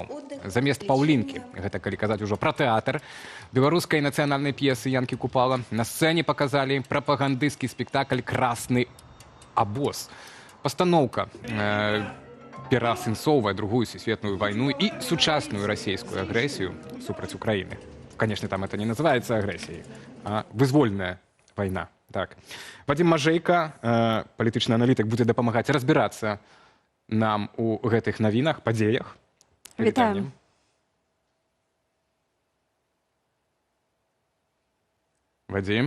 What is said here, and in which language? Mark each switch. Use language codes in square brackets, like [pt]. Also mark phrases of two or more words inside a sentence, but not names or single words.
[be] Замест Паўлінкі, гэта калі казаць ужо пра тэатр, беларускай нацыянальнай п'есы Янкі Купала, на сцэне паказалі прапагандысцкі спектакль «Красны абоз». Пастаноўка пераасэнсоўвае другую сусветную вайну і сучасную расійскую агрэсію супраць Украіны. [ru] Конечно, там это не называется [be] агрэсіяй, а вызвольная вайна. [ru] Так. [be] Вадзім Мажэйка, палітычны аналітык, будзе дапамагаць разбірацца нам у гэтых навінах, падзеях. Вітаем. Вадзім,